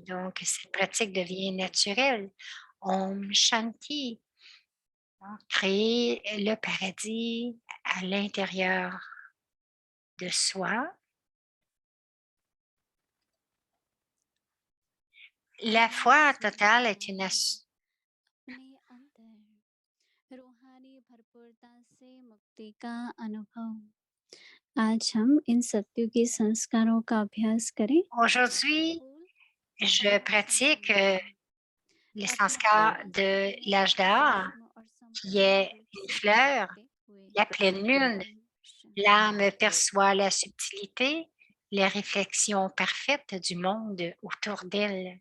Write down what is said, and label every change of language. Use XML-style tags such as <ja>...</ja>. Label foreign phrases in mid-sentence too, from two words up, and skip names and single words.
<fr>Donc, cette pratique devient naturelle.</fr> <hi>Om Shanti.</hi> <fr>Donc, créer le paradis à l'intérieur de soi. La foi totale est une</fr> <hi>अपने अंदर रूहानी भरपूरता से मुक्ति का अनुभव आज हम इन सत्युगी संस्कारों का अभ्यास करें</hi> <fr>Aujourd'hui, je pratique les sanskars de l'âge d'or, qui est une fleur, la pleine lune. L'âme perçoit la subtilité, les réflexions parfaites du monde autour d'elle.</fr>